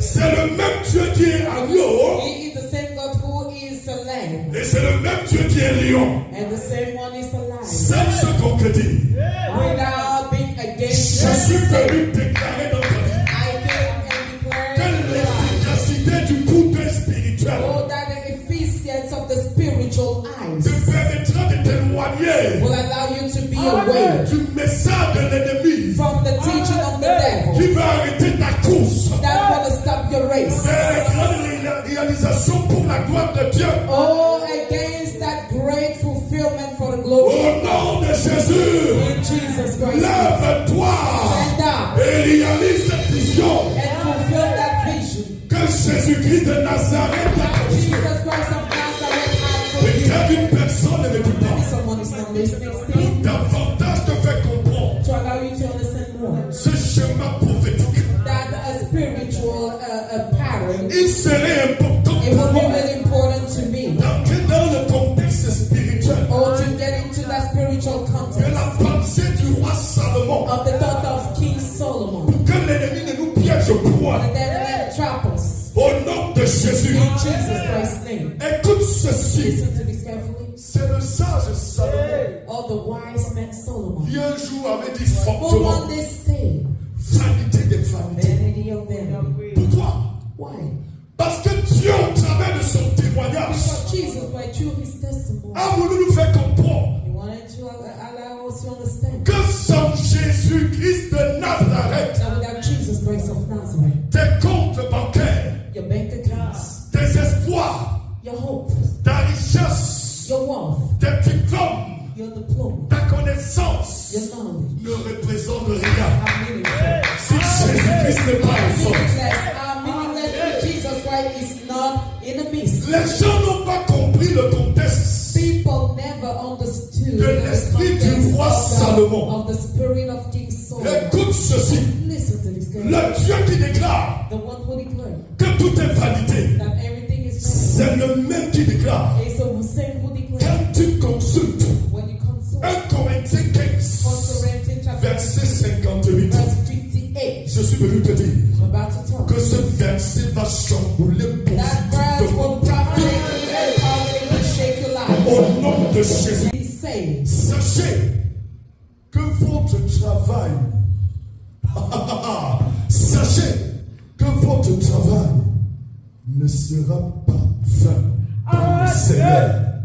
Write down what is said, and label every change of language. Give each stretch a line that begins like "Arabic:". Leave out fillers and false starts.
French: C'est le même Dieu qui est agneau
English: He is the same God who is a lamb,
French: et c'est le même Dieu qui est lion.
English: and the same one is alive.
French: Sans se concrétiser.
English: Without being against
French: Je suis
English: you,
French: venu déclarer dans ta vie
English: I came and declared
French: que
English: in your life,
French: l'efficacité du coup d'œil spirituel
English: oh, that the efficiency of the spiritual
French: te
English: eyes
French: permettra de t'éloigner
English: will allow you to be aware
French: du message de l'ennemi
English: from the teaching of the devil
French: qui va arrêter ta course
English: that will stop your race.
French: vers les grandes réalisations pour la gloire de Dieu.
English: Oh, against that great fulfillment for the glory
French: Au nom de Jésus,
English: in Jesus Christ.
French: lève-toi
English: Stand up
French: et réalise cette vision
English: and fulfill that vision
French: que Jésus-Christ de Nazareth a
English: that
French: conçue.
English: Jesus Christ of Nazareth had for you.
French: Peut-être une personne ne m'écoute
English: Maybe
French: pas.
English: someone is not listening still
French: Pour davantage te faire comprendre
English: to allow you to understand more
French: ce schéma prophétique.
English: that a spiritual pattern,
French: Il serait important
English: it
French: pour
English: will be
French: moi
English: really important to me
French: d'entrer dans le contexte spirituel
English: or to get into that spiritual
French: de
English: context
French: la pensée du roi Salomon.
English: of the thought of King Solomon.
French: Que l'ennemi ne nous piège point.
English: The devil may trap us
French: Au nom de Jésus.
English: in Jesus Christ's name.
French: Écoute ceci.
English: Listen to this carefully.
French: C'est le sage Salomon
English: Or the wise man Solomon,
French: qui un jour avait dit
English: who
French: fortement
English: one day said,
French: vanité des vanités.
English: vanity of vanity.
French: Pourquoi?
English: Why?
French: Parce que Dieu, au travers de son témoignage,
English: Because Jesus, by through his testimony,
French: a voulu nous faire comprendre
English: he wanted to allow us to understand
French: que sans Jésus-Christ de Nazareth,
English: that without Jesus Christ of Nazareth,
French: tes comptes bancaires,
English: your bank accounts,
French: tes espoirs,
English: your hope,
French: ta richesse,
English: your wealth,
French: tes diplômes,
English: your diploma,
French: ta connaissance
English: your knowledge
French: ne représentent rien.
English: are meaningless.
French: Si Jésus-Christ n'est pas au centre.
English: Are meaningless if Jesus Christ is not in the midst.
French: Les gens n'ont pas compris le contexte
English: People never understood
French: de
English: the
French: l'esprit
English: context
French: du roi Salomon.
English: of the spirit of King Solomon.
French: Écoute ceci.
English: Listen to this guy.
French: Le Dieu qui déclare
English: The one who declared
French: que tout est vanité,
English: that everything is
French: c'est le même qui déclare.
English: vanity. It's the same who declared
French: Quand tu consultes
English: when you consult
French: 1 Corinthiens 15,
English: 1 Corinthians chapter
French: verset 58,
English: verse 58.
French: je suis venu te dire
English: I'm about to talk.
French: que ce verset va chambouler
English: That verse will
French: positivement ta vie.
English: prophetically and powerfully shake your life.
French: Au nom de Jésus,
English: He said,
French: sachez que votre travail, sachez que votre travail ne sera pas vain dans le Seigneur.